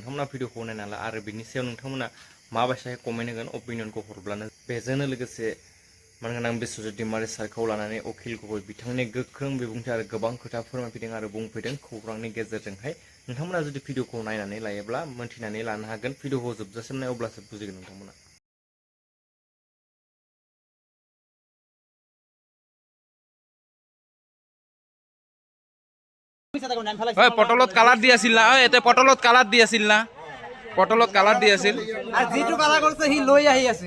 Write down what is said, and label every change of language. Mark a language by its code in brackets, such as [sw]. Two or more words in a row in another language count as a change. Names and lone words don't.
[brx] नोंथांमोना भिडिअखौ नायना ला आरो बिनि सायाव नोंथांमोना माबायसाहाय कमेन्ट होगोन अपिनियनखौ हरब्लानो। बेजोंनो लोगोसे मानगोनां बिश्वजित दैमारी सारखौ लानानै अखिल गगৈ बिथांनि गोख्रों बिबुंथि आरो गोबां खोथा फोरमायफैदों आरो बुंफैदों खौरांनि गेजेरजोंहाय। नोंथांमोना जुदि भिडिअखौ नायनानै लायोब्ला मोनथिनानै लानो हागोन। भिडिअखौ जोबजासिम नाय अब्लासो बुजिगोन नोंथांमोना। [as] পটলত কালাৰ দি আছিল না, এতে পটলত কালাৰ দি আছিল না, পটলত কালাৰ দি আছিল। আর যেটো কালার করছে হি লই আহি আছে।